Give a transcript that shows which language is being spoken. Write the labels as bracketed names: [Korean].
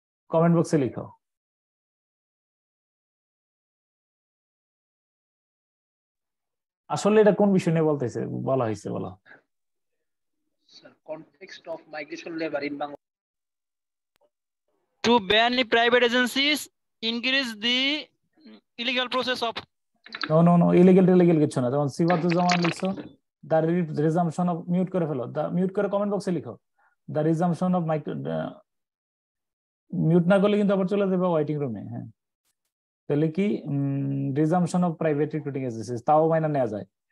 [Bangla] Comment বক্সে লিখো। আসলে এটা কোন বিষয় নিয়ে বলতেছে, বলা হয়েছে বলো? [English] Sir, context of migration labor in Bangladesh. To ban the private agencies, increase the illegal process of. No, illegal [Bangla] কিছু না। যেমন সিফাতুজ্জামান লিখছো, [English] the resumption of, [Bangla] মিউট করে ফেলো, মিউট করে কমেন্ট বক্সে লিখো, the resumption of মিউট না করলে কিন্তু আবার চলে যাবে ওয়েটিং রুমে। হ্যাঁ, তাহলে কি [English] resumption of private recruiting agencies, [Bangla] তাও মাইনা নেওয়া যায়।